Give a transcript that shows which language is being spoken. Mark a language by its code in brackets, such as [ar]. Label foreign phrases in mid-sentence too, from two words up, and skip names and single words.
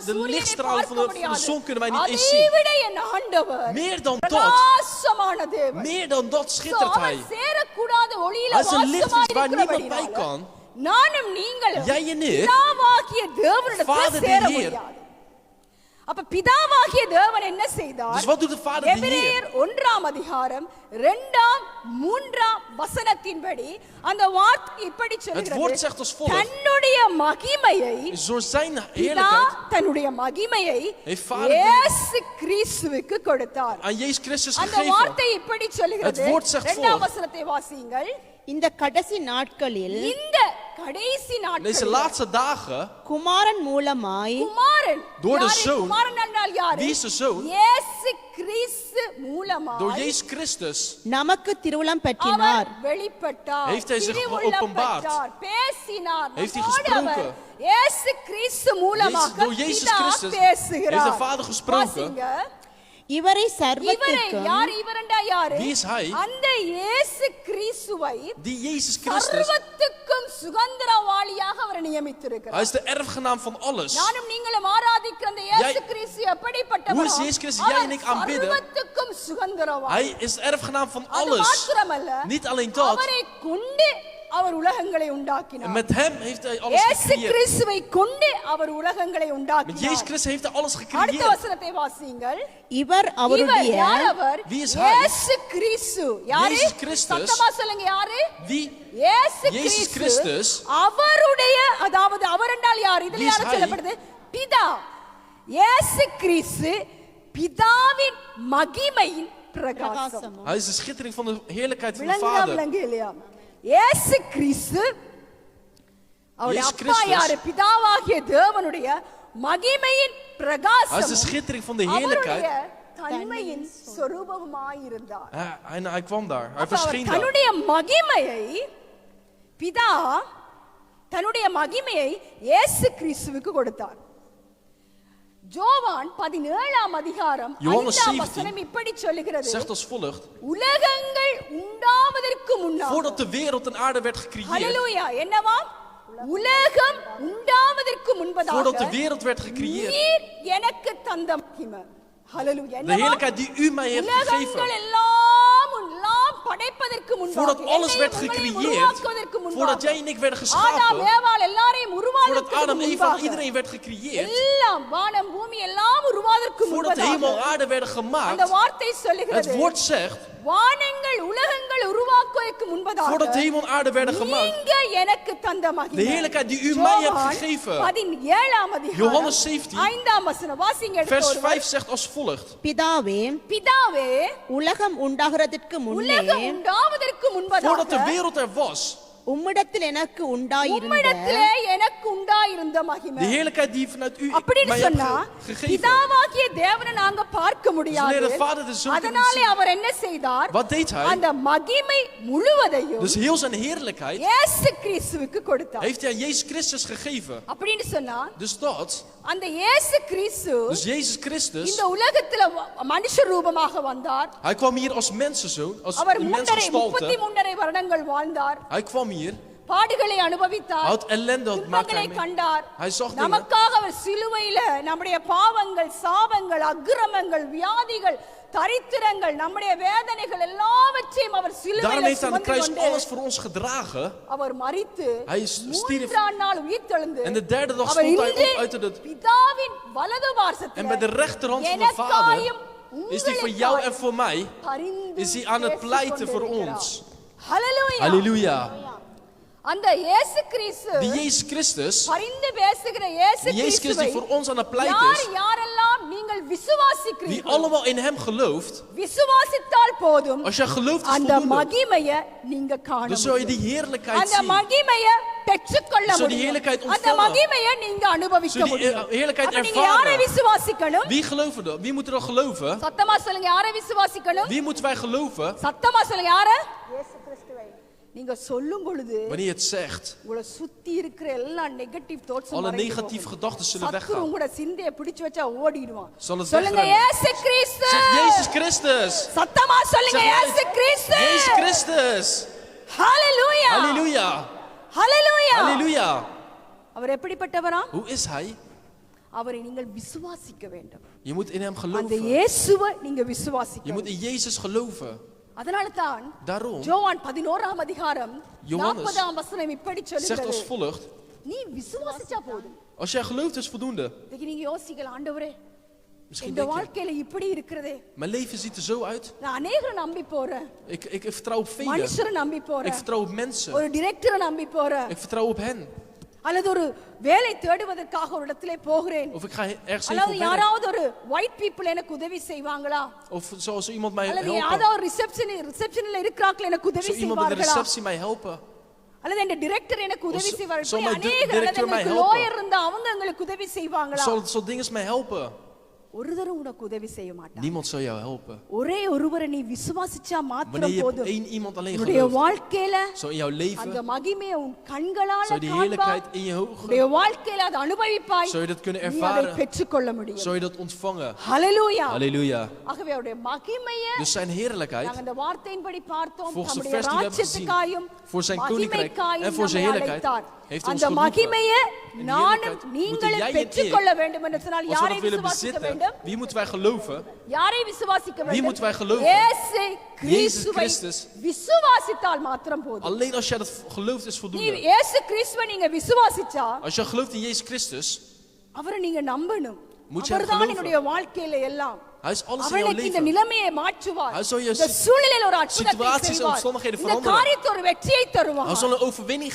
[nl] de [ta] சூரியனை [nl] lichtstraal [ta] பார்க்க [nl] van de [ta] முடியாது. [nl] zon kunnen wij niet eens zien. [ta] அதைவிட என் ஆண்டவர் [nl] Meer dan dat, [ta] பிரகாசமான தேவன். [nl] meer dan dat schittert hij. [ta] அவன் சேரக்கூடாத ஒளியில [nl] Hij is een licht waar niemand bij [ta] வாசமாயிருக்கிறபடியால் [nl] kan. [ta] நானும் நீங்களும் [nl] Jij en ik, [ta] பிதாவாகிய தேவனிடத்தில் [nl] Vader de [ta] சேர [nl] Heer. [ta] முடியாது. அப்ப பிதாவாகிய தேவன் என்ன செய்தார்? [nl] Dus wat doet de Vader de Heer? [ta] எபிரேயர் 1ஆம் அதிகாரம் 2ஆம் 3ஆம் வசனத்தின்படி அந்த வார்த்தை இப்படி [nl] Het [ta] சொல்கிறது. [nl] woord zegt als volgt. [ta] தன்னுடைய மகிமையை [nl] Door zijn [ta] பிதா [nl] heerlijkheid [ta] தன்னுடைய மகிமையை [nl] heeft Vader de [ta] இயேசு கிறிஸ்துவுக்கு கொடுத்தார். [nl] aan Jezus Christus [ta] அந்த [nl] gegeven. [ta] வார்த்தை இப்படி சொல்கிறது. [nl] Het woord zegt [ta] 2ஆம் [nl] voor. [ta] வசனத்தை வாசியுங்கள். இந்த கடைசி நாட்களில் இந்த கடைசி [nl] Deze [ta] நாட்களில் [nl] laatste dagen, [ta] குமாரன் மூலமாய் குமாரன் [nl] Door de [ta] யாரு? [nl] zoon. [ta] குமாரன் என்றால் யாரு? [nl] Wie is de zoon? [ta] இயேசு கிறிஸ்து [nl] door [ta] மூலமாய் [nl] Jezus Christus, [ta] நமக்கு திருவுளம் அவர் பற்றினார். வெளிப்பட்டார். [nl] Heeft hij zich [ta] திருவுள்ளம் [nl] geopenbaard. [ta] பெற்றார். பேசினார். [nl] Heeft hij [ta] நம்மோடு [nl] gesproken. [ta] அவர் இயேசு கிறிஸ்து மூலமாக [nl] door Jezus [ta] பிதா [nl] Christus [ta] பேசுகிறார். [nl] heeft de Vader gesproken. [ta] வாசிங்க. இவரை இவரை சர்வத்திற்கும் யார்? இவரண்டா யாரு? [nl] Wie is hij? [ta] அந்த இயேசு கிறிஸ்துவை [nl] die Jezus Christus, [ta] சர்வத்துக்கும் சுதந்திரவாளியாக அவர் [nl] hij [ta] நியமித்திருக்கிறார். [nl] is de erfgenaam van alles. [ta] நானும் நீங்களும் ஆராதிக்கிற அந்த இயேசு [nl] Jij- [ta] கிறிஸ்து [nl] Hoe [ta] எப்படிப்பட்டவர்? [nl] is Jezus Christus? Jij en ik aanbidden. [ta] சர்வத்துக்கும் சுதந்திரவாளி. [nl] Hij is de erfgenaam van [ta] அது [nl] alles. [ta] மாத்திரமல்ல, [nl] Niet alleen dat, [ta] அவரை கொண்டு அவர் உலகங்களை [nl] en [ta] உண்டாக்கினார். [nl] met hem heeft hij alles [ta] இயேசு [nl] gecreëerd. [ta] கிறிஸ்துவை கொண்டு அவர் உலகங்களை [nl] Met Jezus [ta] உண்டாக்கினார். [nl] Christus heeft hij alles [ta] அடுத்த [nl] gecreëerd. [ta] வசனத்தை வாசியுங்கள். இவர் இவர் அவருடைய யார்? அவர் [nl] Wie is hij? [ta] இயேசு கிறிஸ்து. யாரு? [nl] Jezus Christus. [ta] சத்தமா சொல்லுங்க, யாரு? [nl] Wie? [ta] இயேசு [nl] Jezus [ta] கிறிஸ்து [nl] Christus. [ta] அவருடைய, அதாவது அவர் என்றால் யார்? இதுல [nl] Wie is [ta] யார் [nl] hij? [ta] சொல்லப்படுது? பிதா. இயேசு கிறிஸ்து பிதாவின் மகிமையின் பிரகாசம். பிரகாசமும் [nl] Hij is de schittering van de heerlijkheid van de [ta] விளங்குதா? [nl] Vader. [ta] விளங்கு இல்லையா? இயேசு கிறிஸ்து அவருடைய [nl] Jezus [ta] அப்பா [nl] Christus. [ta] யாரு? பிதாவாகிய தேவனுடைய மகிமையின் [nl] Hij is de [ta] பிரகாசம் [nl] schittering van de [ta] அவருடைய [nl] heerlijkheid. [ta] தன்மையின் சொரூபமாயிருந்தார். [nl] En hij kwam daar. Hij [ta] அப்ப அவர் [nl] verscheen daar. [ta] தன்னுடைய மகிமையை பிதா தன்னுடைய மகிமையை இயேசு கிறிஸ்துவுக்கு கொடுத்தார். ஜோவான் 17ஆம் அதிகாரம் [nl] Johannes [ta] 5ஆம் [nl] 17 [ta] வசனம் இப்படி சொல்லுகிறது. [nl] Zegt als volgt. [ta] உலகங்கள் உண்டாவதற்கு முன்னாக. [nl] Voordat de wereld en aarde werd gecreëerd. [ta] ஹல்லேலூயா. என்னவா? உலகம் உண்டாவதற்கு முன்பதாக [nl] Voordat de wereld werd gecreëerd. [ta] நீர் எனக்கு தந்த மகிமை. ஹல்லேலூயா. [nl] De heerlijkheid die u mij heeft [ta] உலகங்கள் [nl] gegeven. [ta] எல்லாம் படைப்பதற்கு முன்பாக, [nl] Voordat alles [ta] என்னையும் [nl] werd [ta] உங்களையும் [nl] gecreëerd. [ta] உருவாக்குவதற்கு முன்பாக, [nl] Voordat jij en ik werden [ta] ஆதாம் [nl] geschapen. [ta] ஏவாள் எல்லாரையும் [nl] Voordat [ta] உருவாக்குவதற்கு [nl] Adam, Eva en [ta] முன்பாக, [nl] iedereen werd gecreëerd. [ta] எல்லாம் வானம் பூமி எல்லாம் உருவாவதற்கு [nl] Voordat hemel en [ta] முன்பதாக [nl] aarde werden [ta] அந்த [nl] gemaakt. [ta] வார்த்தை [nl] Het [ta] சொல்லுகிறது. [nl] woord zegt. [ta] வானங்கள் உலகங்கள் உருவாக்குவதற்கு முன்பதாக [nl] Voordat hemel en aarde werden gemaakt. [ta] நீங்க எனக்கு தந்த மகிமை. [nl] De heerlijkheid die u mij hebt [ta] யோவான் [nl] gegeven. [ta] 17ஆம் அதிகாரம் [nl] Johannes 17. [ta] 5ஆம் வசனம் வாசிங்க. [nl] Vers [ta] எடுத்து [nl] 5 zegt als volgt. [ta] பிதாவே பிதாவே உலகம் உண்டாகிறதற்கு முன்னே உலகம் உண்டாவதற்கு முன்பதாக [nl] Voordat de wereld er was. [ta] உம்மிடத்தில் எனக்கு உண்டாயிருந்த உம்மிடத்திலே எனக்கு உண்டாயிருந்த மகிமை. [nl] De heerlijkheid die vanuit u [ta] அப்படின்னு [nl] mij hebt [ta] சொன்னா [nl] gegeven. [ta] பிதாவாகிய தேவனை நாங்க பார்க்க முடியாது. [nl] wanneer de Vader de Zoon kunnen [ta] அதனாலே [nl] zien. [ta] அவர் என்ன செய்தார்? [nl] Wat deed hij? [ta] அந்த மகிமை முழுவதையும் [nl] Dus heel zijn heerlijkheid [ta] இயேசு கிறிஸ்துவுக்கு கொடுத்தார். [nl] heeft hij aan Jezus Christus gegeven. [ta] அப்படின்னு சொன்னா [nl] Dus dat, [ta] அந்த இயேசு கிறிஸ்து [nl] dus Jezus Christus, [ta] இந்த உலகத்துல மனுஷ ரூபமாக வந்தார். [nl] hij kwam hier als mensenzoon, als [ta] அவர் [nl] een [ta] 33 [nl] mensgestalte. [ta] வருடங்கள் வாழ்ந்தார். [nl] Hij kwam hier, [ta] பாடுகளை [nl] hij [ta] அனுபவித்தார். [nl] had ellende, had maakte [ta] துன்பங்களை [nl] hij mee. [ta] கண்டார். [nl] Hij zag dingen. [ta] நமக்காக அவர் சிலுவையில நம்முடைய பாவங்கள், சாபங்கள், அக்கிரமங்கள், வியாதிகள், தரித்திரங்கள், நம்முடைய வேதனைகள் எல்லாவற்றையும் அவர் [nl] Daarom [ta] சிலுவையில [nl] heeft hij aan de [ta] சுமந்து [nl] kruis [ta] கொண்டு [nl] alles voor ons gedragen. [ta] அவர் மரித்து [nl] Hij stierf. [ta] 3ஆம் நாள் உயிர்த்தெழுந்து [nl] En de derde dag [ta] அவர் [nl] stond hij [ta] இன்று [nl] op uit de... [ta] பிதாவின் வலது [nl] En bij [ta] பார்சத்தில் [nl] de rechterhand van de [ta] எனக்காயும் [nl] Vader is hij voor jou en voor mij, [ta] பரிந்து [nl] is hij aan het pleiten voor [ta] பேசிக் கொண்டிருக்கிறார். [nl] ons. [ta] ஹல்லேலூயா. [nl] Halleluja. [ta] அந்த இயேசு கிறிஸ்து [nl] Die Jezus Christus, [ta] பரிந்து பேசுகிற இயேசு [nl] die Jezus Christus die [ta] கிறிஸ்துவை [nl] voor ons aan het pleit [ta] யார் [nl] is, [ta] யாரெல்லாம் நீங்கள் [nl] die [ta] விசுவாசிக்கிறீர்கள் [nl] allemaal in hem gelooft. [ta] விசுவாசித்தால் போதும் [nl] Als jij gelooft is [ta] அந்த [nl] voldoende. [ta] மகிமையை நீங்க காண [nl] Dan zul je [ta] முடியும். [nl] die heerlijkheid [ta] அந்த [nl] zien. [ta] மகிமையை பெற்றுக்கொள்ள [nl] Zo die [ta] முடியும். [nl] heerlijkheid [ta] அந்த [nl] ontvangen. [ta] மகிமையை நீங்க அனுபவிக்க [nl] Zo die [ta] முடியும். [nl] heerlijkheid [ta] அப்ப நீங்க யாரை [nl] ervaren. [ta] விசுவாசிக்கணும்? [nl] Wie geloven dan? Wie moet er dan geloven? [ta] சத்தமா சொல்லுங்க, யாரை விசுவாசிக்கணும்? [nl] Wie moeten wij geloven? [ta] சத்தமா சொல்லுங்க, யாரை? இயேசு கிறிஸ்துவை. நீங்க சொல்லும் பொழுது [nl] Wanneer je het zegt, [ta] உங்களை சுத்தி இருக்கிற எல்லா [en] negative thoughts [nl] alle negatieve gedachten zullen [ta] சத்துரு [nl] weggaan. [ta] உங்களோட சிந்தையை பிடிச்சு வச்சா ஓடிடுவான். [nl] Zal het [ta] சொல்லுங்க, [nl] wegrennen. [ta] இயேசு கிறிஸ்து. [nl] Zeg Jezus Christus. [ta] சத்தமா சொல்லுங்க, [nl] Zeg [ta] இயேசு கிறிஸ்து. [nl] Jezus Christus. [ta] ஹalleluya. [nl] Halleluja. [ta] ஹalleluya. [nl] Halleluja. [ta] அவர் எப்படிப்பட்டவரா? [nl] Hoe is hij? [ta] அவரை நீங்கள் விசுவாசிக்க வேண்டும். [nl] Je moet in hem [ta] அந்த [nl] geloven. [ta] இயேசுவை நீங்க [nl] Je [ta] விசுவாசிக்க [nl] moet in Jezus geloven. [ta] அதனால தான் [nl] Daarom [ta] யோவான் 11ஆம் அதிகாரம் [nl] Johannes [ta] 40ஆம் வசனம் இப்படி [nl] zegt als [ta] சொல்லுகிறது. [nl] volgt. [ta] நீ விசுவாசிச்சா போதும். [nl] Als jij gelooft is voldoende. [ta] இதுக்கு நீங்க யோசிக்கலாம், ஆண்டவரே [nl] Misschien [ta] இந்த [nl] denk je, [ta] வாழ்க்கையில இப்படி இருக்குதே, [nl] mijn leven ziet er zo uit. [ta] நான் அநேகரை நம்பி போறேன், [nl] Ik vertrouw op velen. [ta] மனுஷரை நம்பி [nl] Ik [ta] போறேன், [nl] vertrouw op mensen. [ta] ஒரு டிரெக்டரை நம்பி போறேன், [nl] Ik vertrouw op hen. [ta] அல்லது ஒரு வேலை தேடுவதற்காக ஒரு இடத்துல போகிறேன், [nl] Of ik ga ergens heen [ta] அல்லது [nl] voor werk. [ta] யாராவது ஒரு [en] white people [ta] எனக்கு உதவி செய்வாங்களா, [nl] Of zoals iemand mij [ta] அல்லது [nl] helpen. [ta] யாராவது ரிசப்ஷன்ல இருக்கிறார்கள் எனக்கு உதவி [nl] Zou iemand bij de [ta] செய்வார்களா, [nl] receptie mij helpen. [ta] அல்லது இந்த டிரெக்டர் எனக்கு உதவி [nl] Of [ta] செய்வார்கள், [nl] zal [ta] இப்படி [nl] mijn [ta] அநேகர், [nl] director [ta] அல்லது [nl] mij [ta] எனக்கு [nl] helpen? [ta] லாயர் இருந்தா அவங்க எங்களுக்கு உதவி செய்வாங்களா, [nl] Zal dingen mij helpen? [ta] ஒருத்தரும் உனக்கு உதவி செய்ய மாட்டாங்க. [nl] Niemand zal jou helpen. [ta] ஒரே ஒருவரை நீ விசுவாசிச்சா மாத்திரம் [nl] Wanneer je [ta] போதும். [nl] één iemand alleen [ta] உன்னுடைய [nl] gelooft, [ta] வாழ்க்கையில [nl] zo in jouw [ta] அந்த [nl] leven, [ta] மகிமையை உன் கண்களால [nl] zou je die [ta] காண்பாய், [nl] heerlijkheid in je [ta] உன்னுடைய [nl] ogen, [ta] வாழ்க்கையில அதை அனுபவிப்பாய், [nl] zou je dat kunnen [ta] நீ அதை [nl] ervaren, [ta] பெற்றுக்கொள்ள முடியும். [nl] zou je dat ontvangen. [ta] ஹalleluya. [nl] Halleluja. [ta] ஆகவே அவருடைய மகிமையை [nl] Dus zijn heerlijkheid, [ta] நாங்க அந்த வார்த்தையின்படி பார்த்தோம், [nl] volgens de [ta] தம்முடைய [nl] vers die we hebben gezien, [ta] ராஜ்யத்துக்காயும் [nl] voor zijn koninkrijk en voor zijn [ta] நம்மை [nl] heerlijkheid, [ta] அழைத்தார். [nl] heeft ons [ta] அந்த [nl] geroepen. [ta] மகிமையை [nl] En die [ta] நானும் [nl] heerlijkheid [ta] நீங்களும் [nl] moeten jij en ik, [ta] பெற்றுக்கொள்ள வேண்டும் என்று சொன்னால் [nl] als we [ta] யாரை [nl] dat willen [ta] விசுவாசிக்க [nl] bezitten, [ta] வேண்டும்? [nl] wie moeten wij geloven? [ta] யாரை விசுவாசிக்க [nl] Wie moeten wij [ta] வேண்டும்? [nl] geloven? [ta] இயேசு கிறிஸ்துவை [nl] Christus. [ta] விசுவாசித்தால் மாத்திரம் போதும். [nl] Alleen als jij dat gelooft is [ta] நீ [nl] voldoende. [ta] இயேசு கிறிஸ்துவை நீங்க விசுவாசிச்சா [nl] Als jij gelooft in Jezus Christus, [ta] அவரை நீங்க நம்பணும். [nl] Moet je hem [ta] அவர்தான் [nl] geloven. [ta] என்னுடைய வாழ்க்கையில எல்லாம். [nl] hij is alles in jouw [ta] அவனுக்கு இந்த [nl] leven. [ta] நிலைமையை மாற்றுவார். [nl] Hij zal je [ta] இந்த சூழ்நிலையில் ஒரு அற்புதத்தை [nl] situaties en [ta] செய்வார். [nl] omstandigheden [ta] இந்த [nl] veranderen. [ta] காரியத்தை ஒரு வெற்றியை [nl] Hij [ta] தருவார். [nl] zal een overwinning